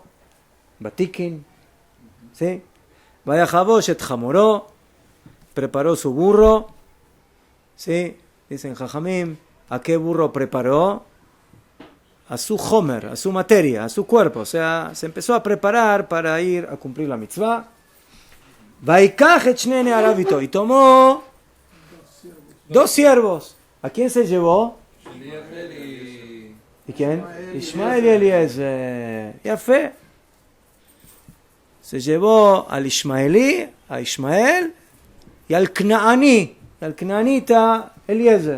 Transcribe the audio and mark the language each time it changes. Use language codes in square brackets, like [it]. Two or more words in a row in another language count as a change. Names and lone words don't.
[es] Batikin. ¿Sí? [he] ויחבוש את חמורו. [es] Preparó su burro. ¿Sí? Dicen Jajamim. ¿A qué burro preparó? A su homer, a su materia, a su cuerpo. O sea, se empezó a preparar para ir a cumplir la mitzvah. [he] ויקח את שני נעריו אתו. [es] Y tomó 2 siervos. ¿A quién se llevó? Eliezer y... ¿Y quién? Ishmael y Eliezer. Ya fe. Se llevó al Ishmaelí, a Ishmael, y al Knaani, al Knaanita Eliezer.